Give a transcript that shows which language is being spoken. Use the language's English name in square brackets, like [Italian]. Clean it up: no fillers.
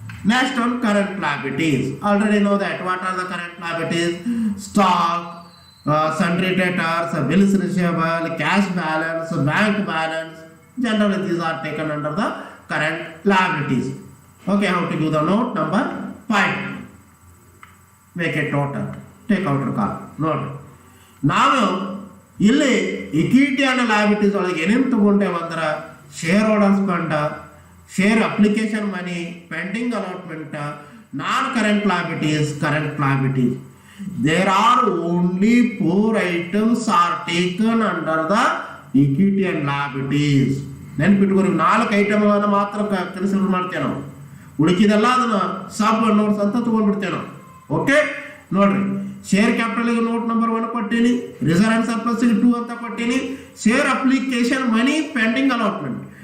[English] Next on current liabilities. Already know that. What are the current liabilities? Stock, sundry debtors, bills receivable, cash balance, bank balance. Generally these are taken under the current liabilities. Okay, how to do the note number 5. Make a total take out call. [Kannada] ನೋಡ್ರಿ ನಾವು ಇಲ್ಲಿ equity and liabilities ಒಳಗೆ ಏನೇನು ತಗೊಂಡೇವಂದ್ರೆ share holders fund, share application money, pending allotment, non current liabilities, current liabilities. [English] There are only 4 items are taken under the equity and liabilities. [Kannada] ನೆನ್ಪಿಟ್ಕೊರಿ 4 ಐಟಮ್ಗಳನ್ನು ಮಾತ್ರ consider ಮಾಡ್ತೇವೆ ನಾವು, ಉಳಿಕಿದೆಲ್ಲ ಅದನ್ನ ಸಬ್ ನೋಟ್ಸ್ ಅಂತ ತಗೊಂಡ್ಬಿಡ್ತೇವೆ ನಾವು. ಓಕೆ ನೋಡ್ರಿ, share ಕ್ಯಾಪಿಟಲ್ಗೆ note number 1 ಕೊಟ್ಟೀನಿ, reserve and ಸರ್ಪ್ಲಸ್ಗೆ 2 ಅಂತ ಕೊಟ್ಟೀನಿ, share application money, pending allotment.